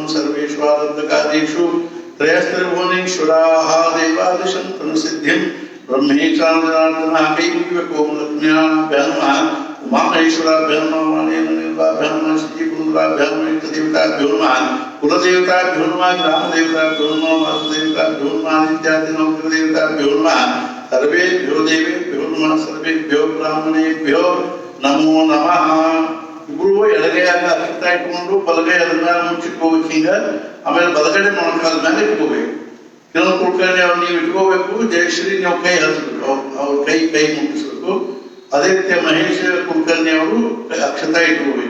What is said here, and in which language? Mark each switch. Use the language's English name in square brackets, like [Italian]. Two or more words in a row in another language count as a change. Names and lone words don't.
[Sanskrit] सर्वेषु आरब्धकार्येषु त्रयस्त्रिभुवनेश्वराः देवादिशन्तनुसिद्धिं ब्रह्मेशानजनार्दनः कैवल्यकोमलज्ञानाभ्यां नमः उमामहेश्वराभ्यां नमः वाणेन्द्रनिर्वाभ्यां नमः श्रीपुरुषाभ्यां नमः इष्टदेवताभ्यो नमः कुलदेवताभ्यो नमः ग्रामदेवताभ्यो नमः वासुदेवताभ्यो नमः नित्यादिनवग्रदेवताभ्यो नमः सर्वेभ्यो देवेभ्यो नमः सर्वेभ्यो ब्राह्मणेभ्यो नमो नमः। [Kannada] ಇಬ್ರು ಎಡಗೈಯಾಗ ಅಕ್ಷತೆ ಇಟ್ಕೊಂಡು ಬಲಗೈ ಅದ್ರ ಮೇಲೆ ಮುಚ್ಚಿಟ್ಕೋಬೇಕು ಹಿಂಗ. ಆಮೇಲೆ ಬಲಗಡೆ ಮೊಣಕಾಲ ಮೇಲೆ ಇಟ್ಕೋಬೇಕು. ಕಿರಣ್ ಕುಲಕರ್ಣಿ ಅವ್ರು ನೀವು ಇಟ್ಕೋಬೇಕು, ಜಯಶ್ರೀ ನೀವು ಕೈ ಹರಿಸ್ಬೇಕು, ಅವ್ರ ಕೈ ಮುಟ್ಟಿಸ್ಬೇಕು. ಅದೇ ರೀತಿ ಮಹೇಶ್ ಕುಲಕರ್ಣಿ ಅವರು ಅಕ್ಷತೆ ಇಟ್ಕೋಬೇಕು.